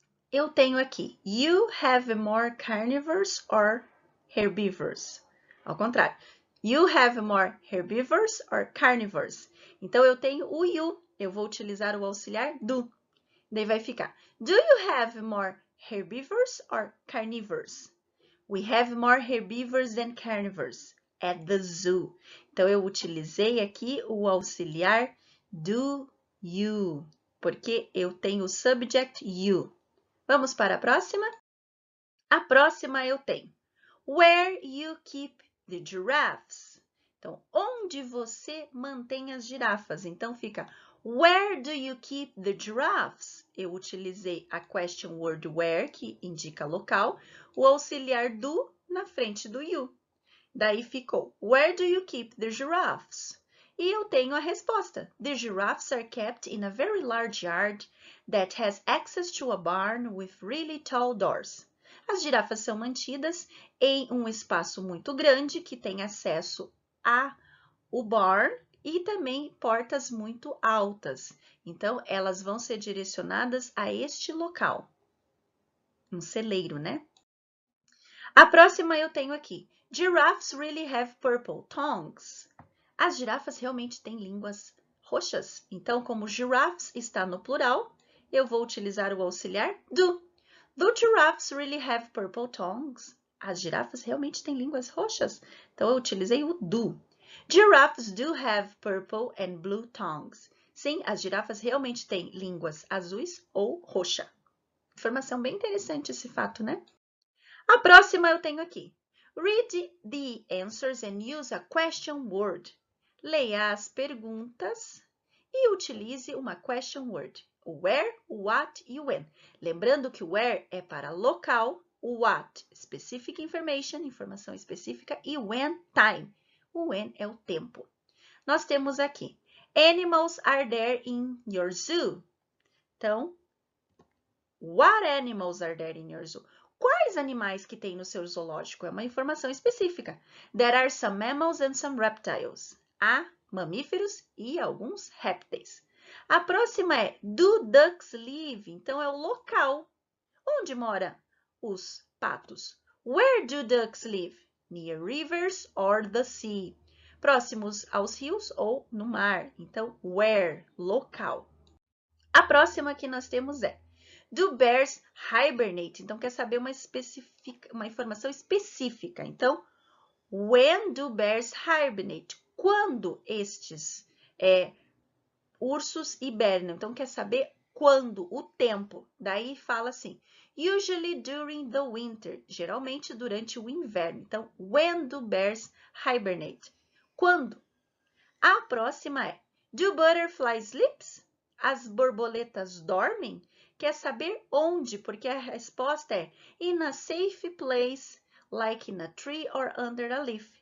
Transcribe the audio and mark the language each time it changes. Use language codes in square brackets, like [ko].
[pt] Eu tenho aqui, [en] you have more carnivores or herbivores? [pt] Ao contrário, [en] you have more herbivores or carnivores? [pt] Então, eu tenho o you, eu vou utilizar o auxiliar do. Daí vai ficar, [en] do you have more herbivores or carnivores? We have more herbivores than carnivores at the zoo. [pt] Então, eu utilizei aqui o auxiliar do you, porque eu tenho o subject you. Vamos para a próxima? A próxima eu tenho, where you keep the giraffes? Então, onde você mantém as girafas? Então, fica, [en] where do you keep the giraffes? [pt] Eu utilizei a question word where, que indica local, o auxiliar do na frente do you. Daí ficou, [en] where do you keep the giraffes? [pt] E eu tenho a resposta. [en] The giraffes are kept in a very large yard that has access to a barn with really tall doors. [pt] As girafas são mantidas em um espaço muito grande que tem acesso ao barn e também portas muito altas. Então, elas vão ser direcionadas a este local. Um celeiro, né? A próxima eu tenho aqui. [en] Giraffes really have purple tongues. [pt] As girafas realmente têm línguas roxas. Então, como giraffes está no plural, eu vou utilizar o auxiliar do. [en] Do giraffes really have purple tongues? [pt] As girafas realmente têm línguas roxas. Então, eu utilizei o do. [en] Giraffes do have purple and blue tongues. [pt] Sim, as girafas realmente têm línguas azuis ou roxa. Informação bem interessante esse fato, né? A próxima eu tenho aqui. [en] Read the answers and use a question word. [pt] Leia as perguntas e utilize uma question word. O where, o what e o when. Lembrando que o where é para local, o what, [en] specific information, [pt] informação específica, e when, time. O when é o tempo. Nós temos aqui, [en] animals are there in your zoo? [pt] Então, [en] what animals are there in your zoo? [pt] Quais animais que tem no seu zoológico? É uma informação específica. [en] There are some mammals and some reptiles. [pt] Há mamíferos e alguns répteis. A próxima é [en] do ducks live? [pt] Então, é o local. Onde moram os patos? [en] Where do ducks live? Near rivers or the sea. [pt] Próximos aos rios ou no mar. Então, where? Local. A próxima que nós temos é [en] do bears hibernate? [pt] Então, quer saber uma informação específica. [en] Então, when do bears hibernate? [pt] Quando estes ursos hibernam? Então, quer saber quando, o tempo. Daí fala assim, [en] usually during the winter. [pt] Geralmente durante o inverno. Então, [en] when do bears hibernate? [pt] Quando? A próxima é, [en] do butterflies sleep? [pt] As borboletas dormem? Quer saber onde? Porque a resposta é [en] in a safe place, like in a tree or under a leaf.